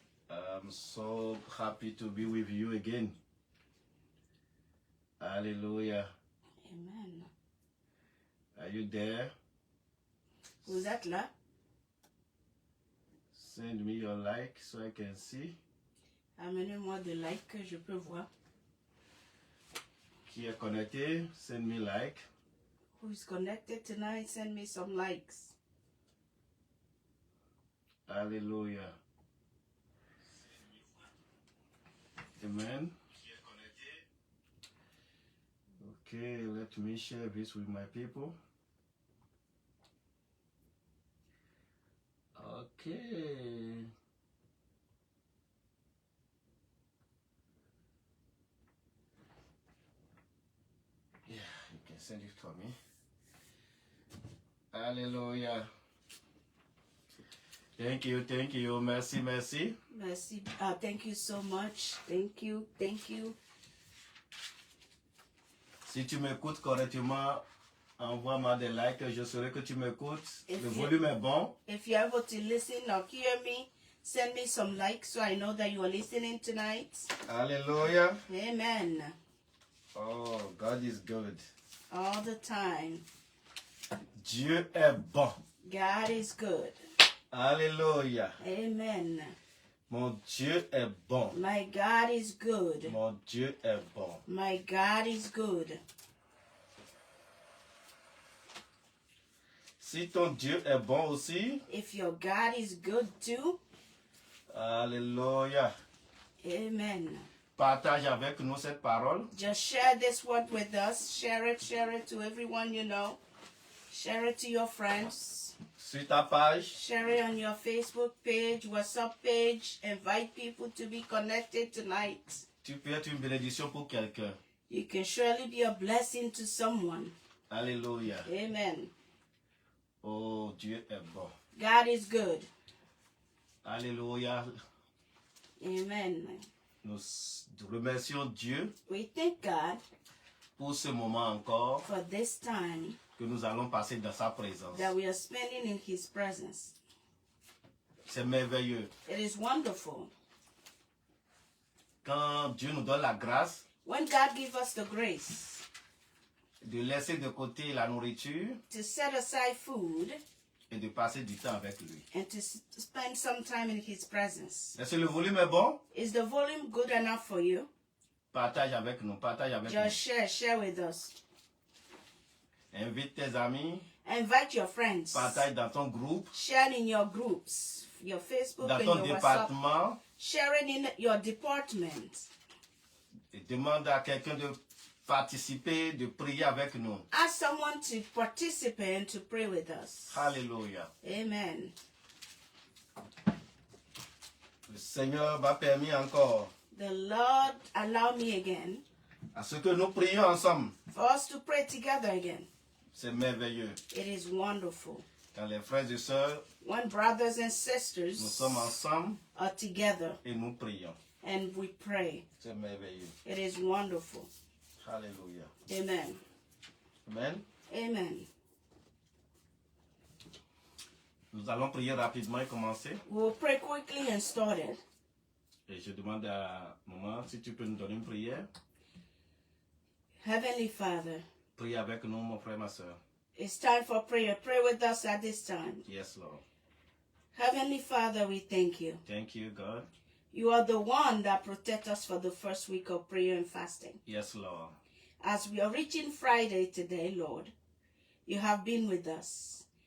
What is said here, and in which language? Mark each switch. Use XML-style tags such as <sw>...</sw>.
<en>I'm so happy to be with you again. Hallelujah. Amen. Are you there?</en> <fr>Vous êtes là?</fr> <en>Send me your like so I can see.</en> <fr>Amenez-moi des likes que je peux voir. Qui est connecté?</fr> <en>Send me like. Who's connected tonight? Send me some likes. Hallelujah. Amen. Okay, let me share this with my people. Okay. Yeah, you can send it for me. Hallelujah. Thank you, thank you.</en> <fr>Merci, merci. Merci.</fr> <en>Thank you so much. Thank you, thank you.</en> <fr>Si tu m'écoutes correctement, envoie-moi des likes. Je saurai que tu m'écoutes.</fr> <en>If</en> <fr>Le</fr> <en>you-</en> <fr>volume est bon.</fr> <en>If you're able to listen or hear me, send me some likes so I know that you are listening tonight. Hallelujah. Amen. Oh, God is good. All the time.</en> <fr>Dieu est bon.</fr> <en>God is good. Alléluia. Amen.</en> <fr>Mon Dieu est bon.</fr> <en>My God is good.</en> <fr>Mon Dieu est bon.</fr> <en>My God is good.</en> <fr>Si ton Dieu est bon aussi,</fr> <en>If your God is good too, Alléluia. amen.</en> <fr>Partage avec nous cette parole.</fr> <en>Just share this word with us. Share it to everyone you know. Share it to your friends.</en> <fr>Sur ta page,</fr> <en>Share it on your Facebook page, WhatsApp page. Invite people to be connected tonight.</en> <fr>tu peux être une bénédiction pour quelqu'un.</fr> <en>You can surely be a blessing to someone. Alléluia. Amen.</en> <fr>Oh, Dieu est bon.</fr> <en>God is good. Alléluia. Amen.</en> <fr>Nous remercions Dieu</fr> <en>We thank God</en> <fr>pour ce moment encore</fr> <en>for this time</en> <fr>que nous allons passer dans sa présence.</fr> <en>that we are spending in His presence.</en> <fr>C'est merveilleux.</fr> <en>It is wonderful.</en> <fr>Quand Dieu nous donne la grâce</fr> <en>When God gives us the grace</en> <fr>de laisser de côté la nourriture</fr> <en>to set aside food</en> <fr>et de passer du temps avec lui.</fr> <en>and to spend some time in His presence.</en> <fr>Est-ce que le volume est bon?</fr> <en>Is the volume good enough for you?</en> <fr>Partage avec nous, partage avec</fr> <en>Just share with us.</en> <fr>nous. Invite tes amis,</fr> <en>Invite your friends.</en> <fr>partage dans ton groupe,</fr> <en>Share in your groups, your Facebook</en> <fr>dans</fr> <en>and</en> <fr>ton</fr> <en>your WhatsApp.</en> <fr>département,</fr> <en>Share it in your department.</en> <fr>et demande à quelqu'un de participer, de prier avec nous.</fr> <en>Ask someone to participate and to pray with us. Alléluia. Amen.</en> <fr>Le Seigneur m'a permis encore</fr> <en>The Lord allow me again</en> <fr>à ce que nous prions ensemble.</fr> <en>for us to pray together again.</en> <fr>C'est merveilleux.</fr> <en>It is wonderful.</en> <fr>Quand les frères et sœurs,</fr> <en>When brothers and</en> <fr>nous</fr> <en>sisters</en> <fr>sommes ensemble</fr> <en>are together</en> <fr>et nous prions.</fr> <en>and we pray.</en> <fr>C'est merveilleux.</fr> <en>It is wonderful. Alléluia. Amen. Amen. Amen.</en> <fr>Nous allons prier rapidement et commencer.</fr> <en>We will pray quickly and start it.</en> <fr>Et je demande à maman si tu peux nous donner une prière.</fr> <en>Heavenly Father,</en> <fr>Prie avec nous, mon frère, ma soeur.</fr> <en>it's time for prayer. Pray with us at this time. Yes, Lord. Heavenly Father, we thank you. Thank you, God. You are the one that protect us for the first week of prayer and fasting. Yes, Lord. As we are reaching Friday today, Lord, you have been with us.</en>